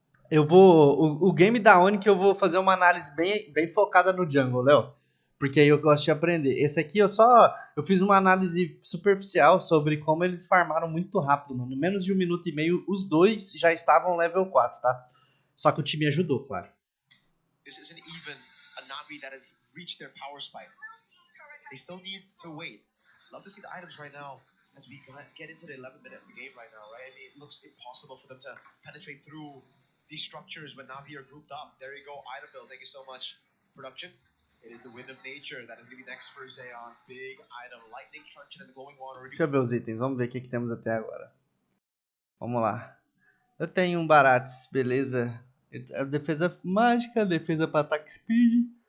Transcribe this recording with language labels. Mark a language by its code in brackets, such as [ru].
[pt] Eu vou. O game da Onic eu vou fazer uma análise bem focada no jungle, Léo. Porque aí eu gosto de aprender. Esse aqui eu fiz uma análise superficial sobre como eles farmaram muito rápido, mano. Em menos de 1 minuto e meio, os dois já estavam level 4, tá? Só que o time ajudou, claro. [en] This isn't even a Navi that has reached their power spike. They still need to wait. Love to see the items right now as we get into the 11th minute of the game right now, right? I mean, it looks impossible for them to penetrate through these structures when Navi are grouped up. There you go, item build. Thank you so much. Production. It is the wind of nature that is going to be next for Zeon. Big item, lightning structure and the glowing water. [pt] Deixa eu ver os itens, vamos ver o que temos até agora. Vamos lá. Eu tenho um Barates, beleza. Defesa mágica, defesa para ataque speed.